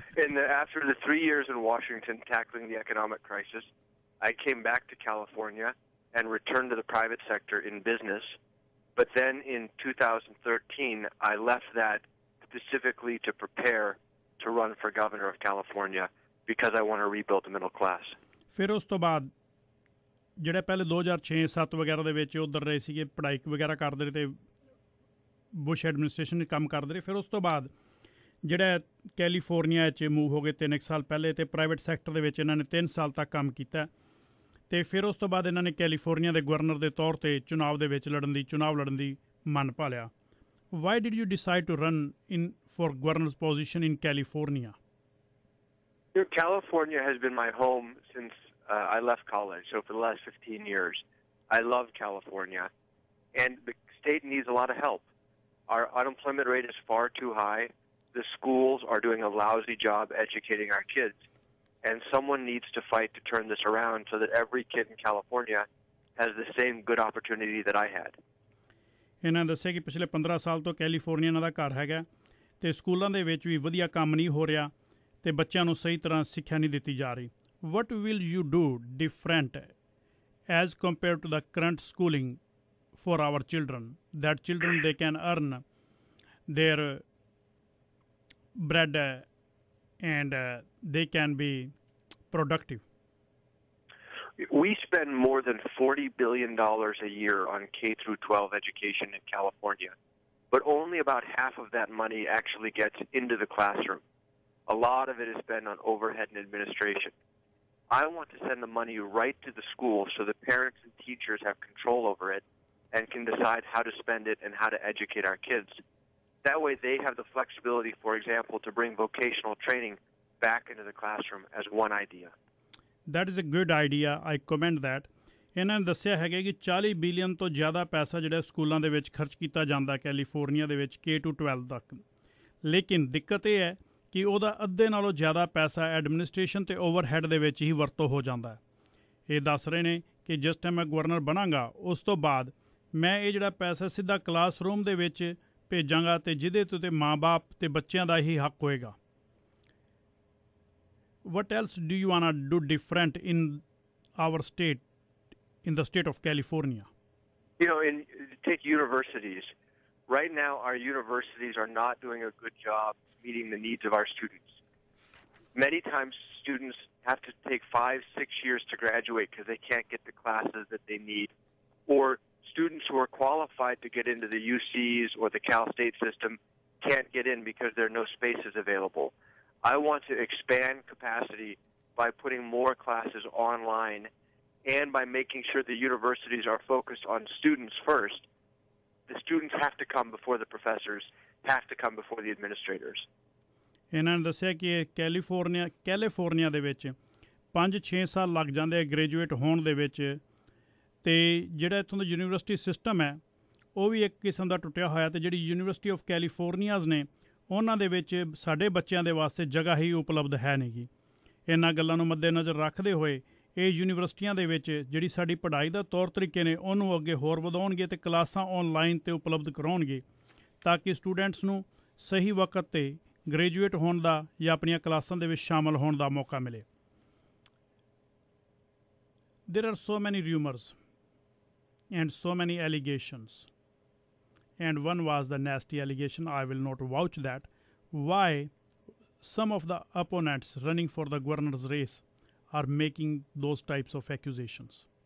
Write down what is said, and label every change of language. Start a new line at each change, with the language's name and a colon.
English: And then after the 3 years in Washington tackling the economic crisis, I came back to California and returned to the private sector in business. But then in 2013, I left that specifically to prepare to run for governor of California because I want to rebuild the middle class.
Punjabi: ਫਿਰ ਉਸ ਤੋਂ ਬਾਅਦ ਜਿਹੜੇ ਪਹਿਲੇ 2006-7 ਵਗੈਰਾ ਦੇ ਵਿੱਚ ਉੱਧਰ ਰਹੇ ਸੀਗੇ, ਪੜ੍ਹਾਈ ਵਗੈਰਾ ਕਰਦੇ ਰਹੇ ਅਤੇ ਬੁਸ਼ ਐਡਮਿਨਿਸਟ੍ਰੇਸ਼ਨ ਕੰਮ ਕਰਦੇ ਰਹੇ। ਫਿਰ ਉਸ ਤੋਂ ਬਾਅਦ ਜਿਹੜਾ ਕੈਲੀਫੋਰਨੀਆ 'ਚ ਮੂਵ ਹੋ ਗਏ 3 ਸਾਲ ਪਹਿਲੇ ਅਤੇ ਪ੍ਰਾਈਵੇਟ ਸੈਕਟਰ ਦੇ ਵਿੱਚ ਇਹਨਾਂ ਨੇ 3 ਸਾਲ ਤੱਕ ਕੰਮ ਕੀਤਾ ਅਤੇ ਫਿਰ ਉਸ ਤੋਂ ਬਾਅਦ ਇਹਨਾਂ ਨੇ ਕੈਲੀਫੋਰਨੀਆ ਦੇ ਗਵਰਨਰ ਦੇ ਤੌਰ 'ਤੇ ਚੁਣਾਵ ਲੜਨ ਦੀ ਮਨ ਭਾਲਿਆ।
English: Why did you decide to run in for governor's position in California? California has been my home since I left college, so for the last 15 years. I love California, and the state needs a lot of help. Our unemployment rate is far too high. The schools are doing a lousy job educating our kids, and someone needs to fight to turn this around so that every kid in California has the same good opportunity that I had.
Punjabi: ਇਹਨਾਂ ਦੱਸਿਆ ਕਿ ਪਿਛਲੇ 15 ਸਾਲ ਤੋਂ California ਇਹਨਾਂ ਦਾ ਘਰ ਹੈਗਾ ਅਤੇ ਸਕੂਲਾਂ ਦੇ ਵਿੱਚ ਵੀ ਵਧੀਆ ਕੰਮ ਨਹੀਂ ਹੋ ਰਿਹਾ ਅਤੇ ਬੱਚਿਆਂ ਨੂੰ ਸਹੀ ਤਰ੍ਹਾਂ ਸਿੱਖਿਆ ਨਹੀਂ ਦਿੱਤੀ ਜਾ ਰਹੀ।
English: What will you do different as compared to the current schooling for our children, that children they can earn their bread and they can be productive? We spend more than $40 billion a year on K through 12 education in California, but only about half of that money actually gets into the classroom. A lot of it is spent on overhead and administration. I want to send the money right to the school so the parents and teachers have control over it and can decide how to spend it and how to educate our kids. That way they have the flexibility, for example, to bring vocational training back into the classroom as one idea. That is a good idea. I commend that.
Punjabi: ਇਹਨਾਂ ਨੇ ਦੱਸਿਆ ਹੈਗਾ ਕਿ 40 billion ਤੋਂ ਜ਼ਿਆਦਾ ਪੈਸਾ ਜਿਹੜਾ ਸਕੂਲਾਂ ਦੇ ਵਿੱਚ ਖਰਚ ਕੀਤਾ ਜਾਂਦਾ ਕੈਲੀਫੋਰਨੀਆ ਦੇ ਵਿੱਚ K-12 ਤੱਕ, ਲੇਕਿਨ ਦਿੱਕਤ ਇਹ ਹੈ ਕਿ ਉਹਦਾ ਅੱਧੇ ਨਾਲੋਂ ਜ਼ਿਆਦਾ ਪੈਸਾ ਐਡਮਿਨਿਸਟ੍ਰੇਸ਼ਨ ਅਤੇ ਓਵਰਹੈੱਡ ਦੇ ਵਿੱਚ ਹੀ ਵਰਤੋਂ ਹੋ ਜਾਂਦਾ ਹੈ। ਇਹ ਦੱਸ ਰਹੇ ਨੇ ਕਿ ਜਿਸ ਟਾਈਮ ਮੈਂ ਗਵਰਨਰ ਬਣਾਂਗਾ ਉਸ ਤੋਂ ਬਾਅਦ ਮੈਂ ਇਹ ਜਿਹੜਾ ਪੈਸਾ ਸਿੱਧਾ ਕਲਾਸਰੂਮ ਦੇ ਵਿੱਚ ਭੇਜਾਂਗਾ ਅਤੇ ਜਿਹਦੇ ਤੋਂ ਮਾਂ-ਬਾਪ ਅਤੇ ਬੱਚਿਆਂ ਦਾ ਹੀ ਹੱਕ ਹੋਏਗਾ।
English: What else do you want to do different in our state, in the state of California? You know, take universities. Right now, our universities are not doing a good job meeting the needs of our students. Many times, students have to take 5-6 years to graduate because they can't get the classes that they need. Or students who are qualified to get into the UCs or the Cal State system can't get in because there are no spaces available. I want to expand capacity by putting more classes online and by making sure the universities are focused on students first. The students have to come before the professors, have to come before the administrators.
Punjabi: ਇਹਨਾਂ ਨੇ ਦੱਸਿਆ ਕਿ California ਦੇ ਵਿੱਚ 5-6 ਸਾਲ ਲੱਗ ਜਾਂਦੇ ਆ ਗ੍ਰੈਜੂਏਟ ਹੋਣ ਦੇ ਵਿੱਚ, ਅਤੇ ਜਿਹੜਾ ਇੱਥੋਂ ਦਾ ਯੂਨੀਵਰਸਿਟੀ ਸਿਸਟਮ ਹੈ ਉਹ ਵੀ ਇੱਕ ਕਿਸਮ ਦਾ ਟੁੱਟਿਆ ਹੋਇਆ, ਅਤੇ ਜਿਹੜੀ ਯੂਨੀਵਰਸਿਟੀ ਆਫ ਕੈਲੀਫੋਰਨੀਆਜ਼ ਨੇ ਉਹਨਾਂ ਦੇ ਵਿੱਚ ਸਾਡੇ ਬੱਚਿਆਂ ਦੇ ਵਾਸਤੇ ਜਗ੍ਹਾ ਹੀ ਉਪਲਬਧ ਹੈ ਨਹੀਂ ਗੀ। ਇਹਨਾਂ ਗੱਲਾਂ ਨੂੰ ਮੱਦੇਨਜ਼ਰ ਰੱਖਦੇ ਹੋਏ ਇਹ ਯੂਨੀਵਰਸਿਟੀਆਂ ਦੇ ਵਿੱਚ ਜਿਹੜੀ ਸਾਡੀ ਪੜ੍ਹਾਈ ਦਾ ਤੌਰ ਤਰੀਕੇ ਨੇ ਉਹਨੂੰ ਅੱਗੇ ਹੋਰ ਵਧਾਉਣਗੇ ਅਤੇ ਕਲਾਸਾਂ ਆਨਲਾਈਨ 'ਤੇ ਉਪਲਬਧ ਕਰਾਉਣਗੇ ਤਾਂ ਕਿ ਸਟੂਡੈਂਟਸ ਨੂੰ ਸਹੀ ਵਕਤ 'ਤੇ ਗ੍ਰੈਜੂਏਟ ਹੋਣ ਦਾ ਜਾਂ ਆਪਣੀਆਂ ਕਲਾਸਾਂ ਦੇ ਵਿੱਚ ਸ਼ਾਮਲ ਹੋਣ ਦਾ ਮੌਕਾ ਮਿਲੇ।
English: There are so many rumors and so many allegations, and one was the nasty allegation, I will not vouch that, why some of the opponents running for the governor's race are making those types of accusations.